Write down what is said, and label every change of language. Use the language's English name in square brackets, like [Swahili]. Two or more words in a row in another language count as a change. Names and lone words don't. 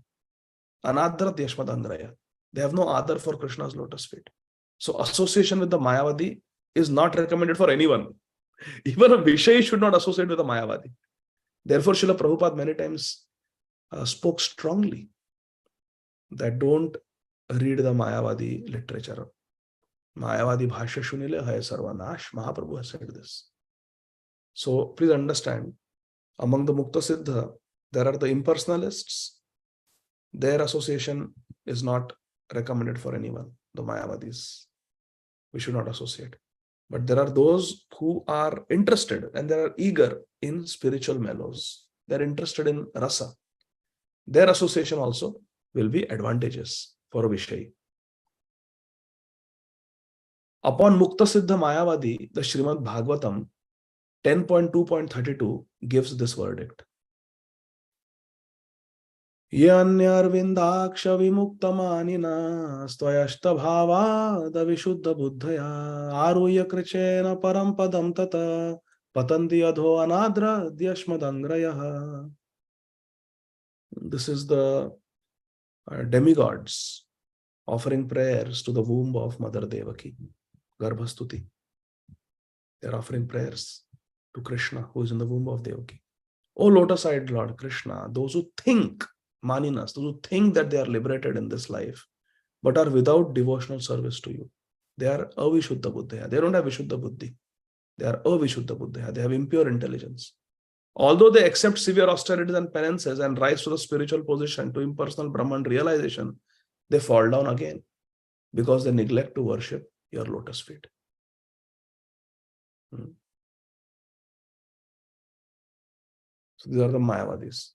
[Sanskrit] Anadrat Yashmadangraya. [English] They have no adar for Krishna's lotus feet. So association with the Mayavadi is not recommended for anyone. Even a Vishay should not associate with a Mayavadi. Therefore, Srila Prabhupada many times spoke strongly that don't read the Mayavadi literature. [Bangla] Mayavadi bhashya shunile hai sarvanash. [English] Mahaprabhu has said this. So please understand, among the [Sanskrit] Mukta Siddha, [English] there are the impersonalists. Their association is not recommended for anyone, the Mayavadis. We should not associate. But there are those who are interested and they are eager in spiritual mellows. They're interested in rasa. Their association also will be advantageous for a Vishay. Upon [Sanskrit] Mukta Siddha [English] Mayavadi, the Srimad Bhagavatam 10.2.32 gives this verdict. [Sanskrit] Yanyarvindaksha vimuktamanina stvayashta bhava davishuddha buddhaya aruya krichena param padam tata patanti adho anadra dyashmadangrayah. [English] This is the demigods offering prayers to the womb of Mother Devaki, Garbhastuti. They are offering prayers to Krishna, who is in the womb of Devaki. O lotus-eyed Lord Krishna, those who think, maninas, those who think that they are liberated in this life, but are without devotional service to you, they are [Sanskrit] avishuddha buddhaya. [English] They don't have [Sanskrit] vishuddha buddhi. [English] They are [Sanskrit] avishuddha buddhaya. [English] They have impure intelligence. Although they accept severe austerities and penances and rise to the spiritual position, to impersonal Brahman realization, they fall down again because they neglect to worship your lotus feet. So these are the Mayavadis.